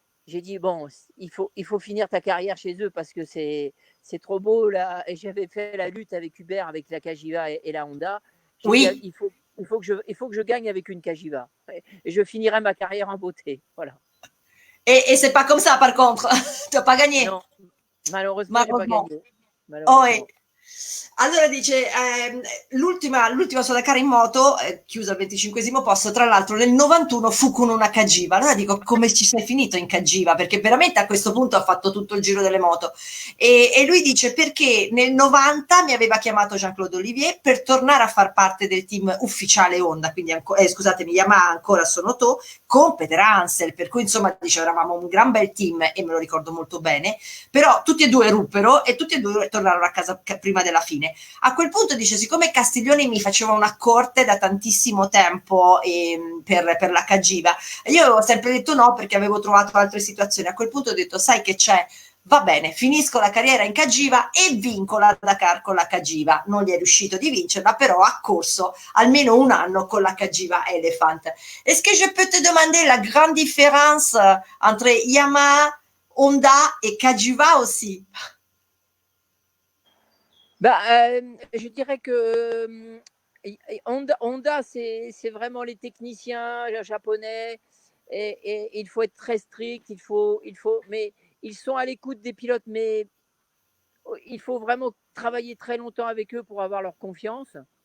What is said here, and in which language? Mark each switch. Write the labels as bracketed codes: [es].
[fr] j'ai dit, bon, il faut finir ta carrière chez eux parce que c'est trop beau là. Et j'avais fait la lutte avec Hubert, avec la Cagiva et la Honda. J'ai dit, Oui. il faut que je gagne avec une Cagiva. Et je finirai ma carrière en beauté. Voilà. Et c'est pas comme ça, par contre. Tu n'as pas gagné, Non, malheureusement, j'ai pas malheureusement. gagné. Oh, Malheureusement. [it] allora dice, l'ultima sua Dakar in moto, chiusa al 25esimo posto, tra l'altro nel 91 fu con una Cagiva. Allora dico, come ci sei finito in Cagiva? Perché veramente a questo punto ha fatto tutto il giro delle moto. E lui dice, perché nel 90 mi aveva chiamato Jean-Claude Olivier per tornare a far parte del team ufficiale Honda, quindi scusatemi, Yamaha ancora sono to, con Peter Hansel, per cui insomma dice, eravamo un gran bel team e me lo ricordo molto bene, però tutti e due ruppero e tutti e due tornarono a casa prima della fine. A quel punto dice, siccome Castiglioni mi faceva una corte da tantissimo tempo per la Cagiva, io avevo sempre detto no perché avevo trovato altre situazioni. A quel punto ho detto, sai che c'è? Va bene, finisco la carriera in Cagiva e vinco la Dakar con la Cagiva. Non gli è riuscito di vincerla, però ha corso almeno un anno con la Cagiva Elephant. [fr] Est-ce que je peux te demander la grande différence entre Yamaha, Honda et Cagiva aussi? Je dirais que Honda c'est vraiment les techniciens les japonais et il faut être très strict, mais ils sont à l'écoute des pilotes, mais il faut vraiment travailler très longtemps avec eux pour avoir leur confiance.